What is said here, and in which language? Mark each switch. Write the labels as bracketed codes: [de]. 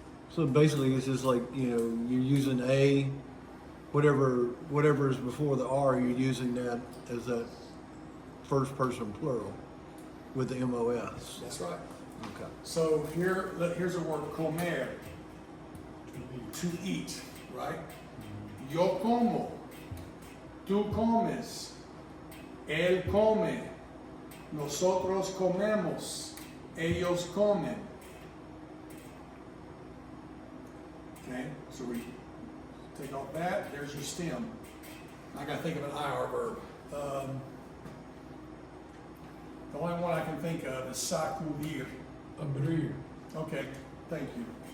[en] So basically, it's just like, you know, you're using a, whatever is before the R, you're using that as that first person plural with the MOS. That's right. Okay. So here's a word, comer, to eat, right? [es] Yo como, tú comes, él come, nosotros comemos, ellos comen. [en] Okay, so we take off that, there's your stem. I gotta think of an IR verb. The only one I can think of is sacudir. [es] Abrir. [en] Okay, thank you.